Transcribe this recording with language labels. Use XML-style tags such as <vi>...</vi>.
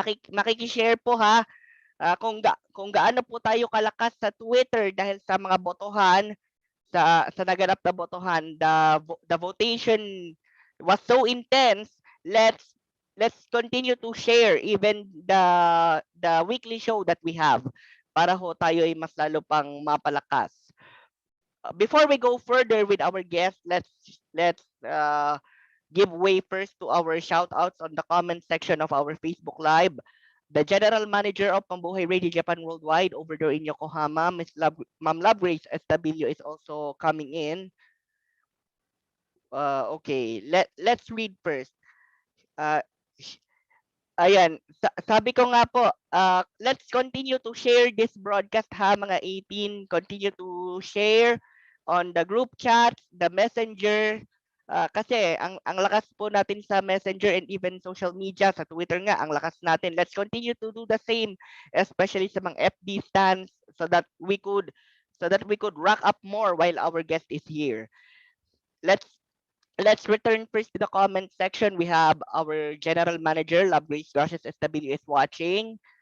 <tl>Makikishare po ha kung gaano po tayo kalakas sa Twitter dahil sa mga botohan sa naganap na botohan.</tl> <en>The votation was so intense. Let's continue to share even the weekly show that we have</en> <tl>para ho tayo ay mas lalo pang mapalakas.</tl> <en>Before we go further with our guest, let's give way first to our shout outs on the comment section of our Facebook Live. The General Manager of Pambuhay Radio Japan Worldwide over there in Yokohama, Ma'am Love Grace Estabilio is also coming in. Okay, let's read first.</en> <tl>Ayan, sabi ko nga po,</tl> <en>let's continue to share this broadcast</en> <tl>ha mga 18.</tl> <en>Continue to share on the group chat, the messenger.</en> <tl>Kasi ang lakas po natin sa messenger</tl> <en>and even social media,</en> <tl>sa Twitter nga, ang lakas natin.</tl> <en>Let's continue to do the same, especially</en> <tl>sa mga</tl> <en>FB stands so that we could rack up more while our guest is here. Let's return first to the comment section. We have our general manager, Love Grace Gracias Estabilio is watching.</en>